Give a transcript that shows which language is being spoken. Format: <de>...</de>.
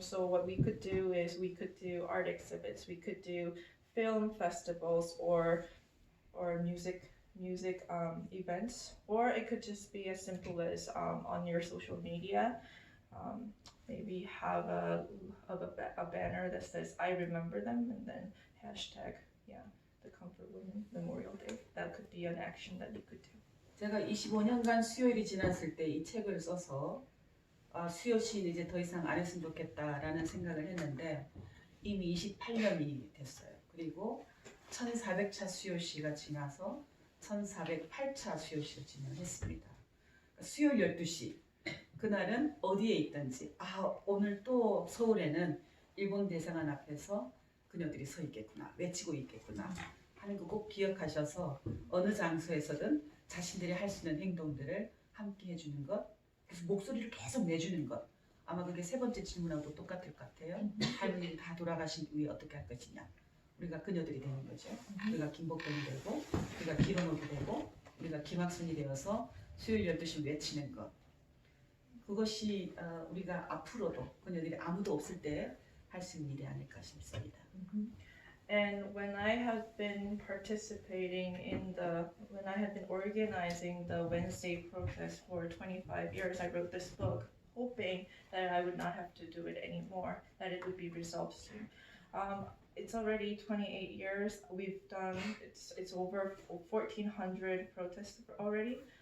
<en>So what we could do is we could do art exhibits, we could do film festivals or music events, or it could just be as simple as on your social media. maybe have a banner that says I remember them and then hashtag the Comfort Women Memorial Day. That could be an action that we could do.</en> <ko>제가 25년간 수요일이 지났을 때 이 책을 써서 수요 시는 이제 더 이상 안 했으면 좋겠다라는 생각을 했는데 이미 28년이 됐어요. 그리고 1400차 수요 시가 지나서 1408차 수요 시를 진행했습니다. 그러니까 수요일 12시 그날은 어디에 있든지 오늘 또 서울에는 일본 대사관 앞에서 그녀들이 서 있겠구나, 외치고 있겠구나 하는 거 꼭 기억하셔서 어느 장소에서든 자신들이 할 수 있는 행동들을 함께 해주는 것, 그래서 목소리를 계속 내주는 것. 아마 그게 세 번째 질문하고 똑같을 것 같아요. 할머니 다 돌아가신 후에 어떻게 할 것이냐. 우리가 그녀들이 되는 거죠. 우리가 김복동이 되고, 우리가 기름옥이 되고, 우리가 김학순이 되어서 수요일 12시 외치는 것. 그것이 우리가 앞으로도 그녀들이 아무도 없을 때 할 수 있는 일이 아닐까 싶습니다.</ko> <en>And when I have been participating when I have been organizing the Wednesday protest for 25 years, I wrote this book hoping that I would not have to do it anymore, that it would be resolved soon. It's already 28 years. We've done, it's over 1,400 protests already.</en>